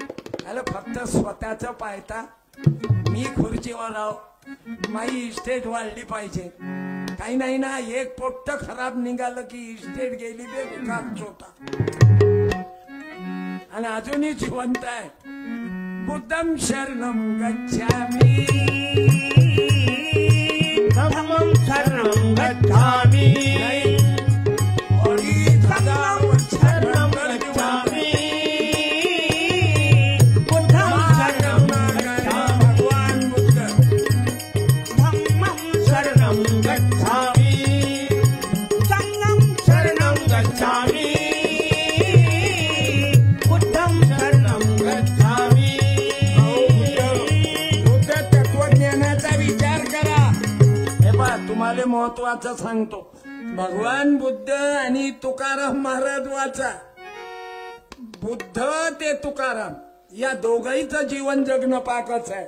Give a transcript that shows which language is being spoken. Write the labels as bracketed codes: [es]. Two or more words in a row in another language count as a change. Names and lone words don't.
[mr] याला फक्त स्वतःच पाहता. मी खुर्चीवर आहो, माझी इस्टेट वाढली पाहिजे. काही नाही ना, एक पोट्ट खराब निघालं की इस्टेट गेली बे विकास होता. आणि अजूनही जिवंत आहे. [pi] बुद्धं शरणं गच्छामि, धम्मं शरणं गच्छामि, धम्मं शरणं गच्छामि, बुद्धं शरणं गच्छामि, भगवान बुद्ध. धम्मं शरणं गच्छामि, संघं शरणं गच्छामि, बुद्धं शरणं गच्छामि. [mr] बुद्ध तत्वज्ञानाचा विचार करा. हे पहा, तुम्हाला महत्वाचं सांगतो. भगवान बुद्ध आणि तुकाराम महाराज वाचा. बुद्ध ते तुकाराम या दोघांचं जीवन जगणं पाकच आहे.